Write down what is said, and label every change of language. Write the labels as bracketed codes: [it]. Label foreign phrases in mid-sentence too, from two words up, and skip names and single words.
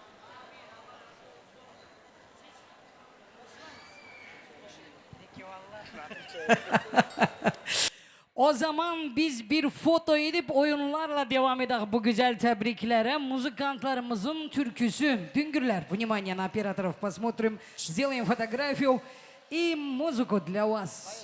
[tr] O zaman biz bir foto edip oyunlarla devam edelim bu güzel tebriklere. Mузыкантlarımızın türküsü Düngürler. [ru] Внимание на операторов, посмотрим, сделаем фотографию и музыку для вас.